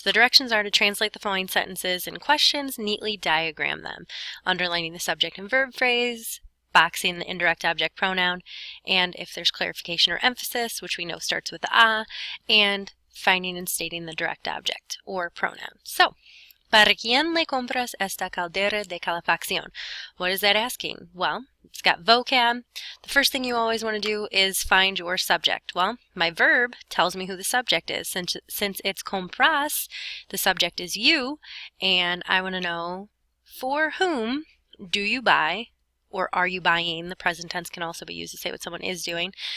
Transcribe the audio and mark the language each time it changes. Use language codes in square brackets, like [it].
[en] The directions are to translate the following sentences and questions, neatly diagram them, underlining the subject and verb phrase, boxing the indirect object pronoun, and if there's clarification or emphasis, which we know starts with the a, and finding and stating the direct object or pronoun. [es] So, ¿para quién le compras esta caldera de calefacción? [en] What is that asking? Well, it's got vocab. The first thing you always want to do is find your subject. Well, my verb tells me who the subject is. Since it's compras, the subject is you, and I want to know for whom do you buy, or are you buying? The present tense can also be used to say what someone is doing.